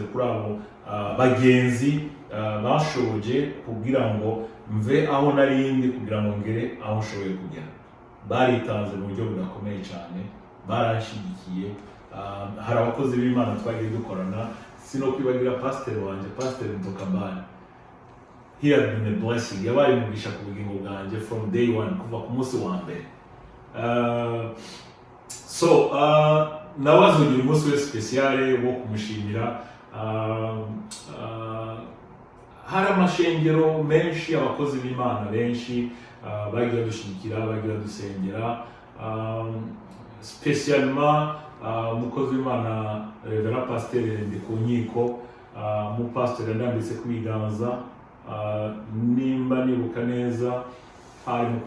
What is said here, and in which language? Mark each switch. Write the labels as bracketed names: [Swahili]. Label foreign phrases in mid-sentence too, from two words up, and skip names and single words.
[Rundi] kuri abo bagenzi bashoboje kugira ngo mve aho narindi kugira ngo ngere aho nshoboye kugera baritanze mu buryo budakomeye cyane barashigikiye hari abakozi b'Imana twagiye dukorana sino kwibagira pastor wanje pastor Mtokambani [English] he has been a blessing [Rundi] yabaye umugisha ku bugingo bwanje [English] from day one [Rundi] kuva ku munsi wa mbere nawe azogira umunsi we speciale wo kumushimira hari amashengero menshi abakozi b'Imana benshi bagiye dushigikira bagiye dusengera spesialement umukozi w'Imana Reverend Pasteur Ndikunyiko mu pastor ndambitse kwiganza nimba nibuka neza hari mu